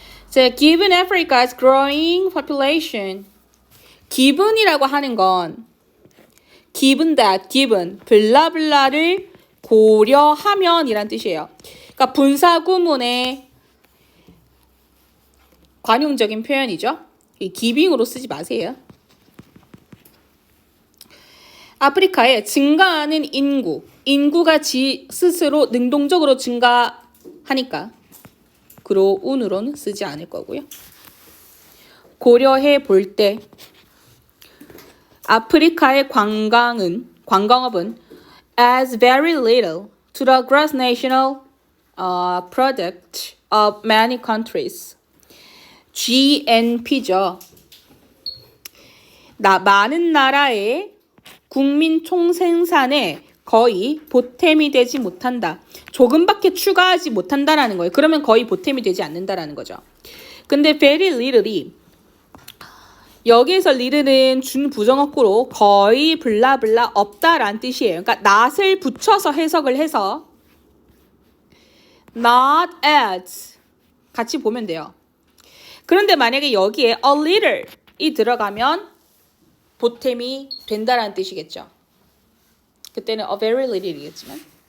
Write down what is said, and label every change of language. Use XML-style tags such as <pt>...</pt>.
<en>자, given Africa's growing population.</en> <ko>given이라고 하는 건 given that, given, 블라블라를 고려하면 이란 뜻이에요. 그러니까 분사 구문의 관용적인 표현이죠. 이 giving으로 쓰지 마세요. 아프리카에 증가하는 인구가 스스로 능동적으로 증가하니까 그로 운으로는 쓰지 않을 거고요. 고려해 볼 때 아프리카의 관광업은</ko> <en>adds very little to the gross national product of many countries.</en> <ko>GNP죠. 많은 나라의 국민 총생산에 거의 보탬이 되지 못한다. 조금밖에 추가하지 못한다라는 거예요. 그러면 거의 보탬이 되지 않는다라는 거죠. 근데 very little이 여기에서 little는 준부정어구로 거의 블라블라 없다라는 뜻이에요. 그러니까 not을 붙여서 해석을 해서 not as 같이 보면 돼요. 그런데 만약에 여기에 a little이 들어가면 보탬이 된다라는 뜻이겠죠. 그때는 a very little이겠지만.</ko>